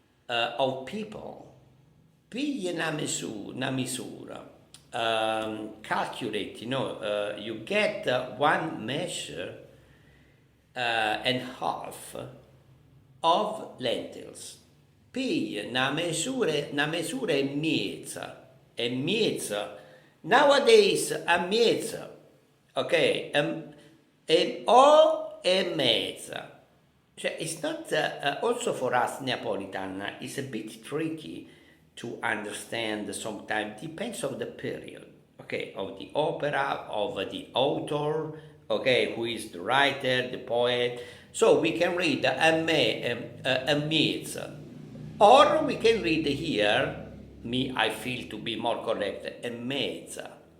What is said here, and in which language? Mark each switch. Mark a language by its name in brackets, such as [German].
[English] Of people, [Neapolitan] piglia una misura, [English] calculate, you get one measure and half of lentils. [Neapolitan] Piglia una misura e mezza, nowadays a mezza, ok, o e mezza. [English] It's not, also for us Neapolitan, it's a bit tricky to understand sometimes, depends on the period, okay, of the opera, of the author, okay, who is the writer, the poet. So we can read a mezza, or we can read here, I feel to be more correct, a mezza.